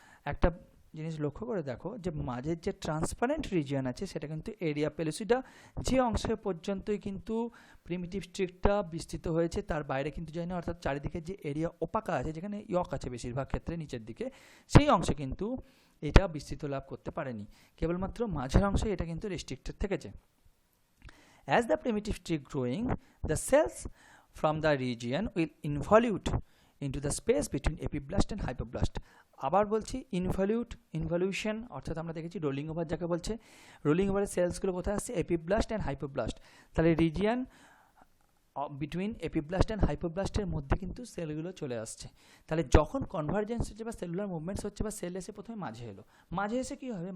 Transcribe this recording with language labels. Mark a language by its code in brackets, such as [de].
[bn] একটা জিনিস লক্ষ্য করে দেখো যে মাঝের যে ট্রান্সপারেন্ট রিজিয়ন আছে সেটা কিন্তু এরিয়া পেলুসিডা, যে অংশে পর্যন্তই কিন্তু প্রিমিটিভ স্ট্রিকটা বিস্তৃত হয়েছে তার বাইরে কিন্তু যায় না, অর্থাৎ চারিদিকে যে এরিয়া ওপাকা আছে, যেখানে ইয়ক আছে বেশিরভাগ ক্ষেত্রে নিচের দিকে, সেই অংশে কিন্তু এটা বিস্তৃত লাভ করতে পারেনি, কেবলমাত্র মাঝের অংশে এটা কিন্তু রেস্ট্রিক্টেড থেকেছে। [en] As the primitive streak growing, the cells from the region will involute into the space between epiblast and hypoblast. [bn] আবার বলছি ইনভলিউশন, অর্থাৎ আমরা দেখেছি রোলিং ওভার যাকে বলছে। রোলিং ওভারের সেলসগুলো কোথায় আসছে? Epiblast and hypoblast. তাহলে [en] region between epiblast and হাইপোব্লাস্টের [bn] মধ্যে কিন্তু সেলগুলো চলে আসছে। তাহলে যখন কনভার্জেন্স হচ্ছে বা সেলুলার মুভমেন্টস হচ্ছে বা সেল এসে প্রথমে মাঝে এলো, মাঝে এসে কী হবে?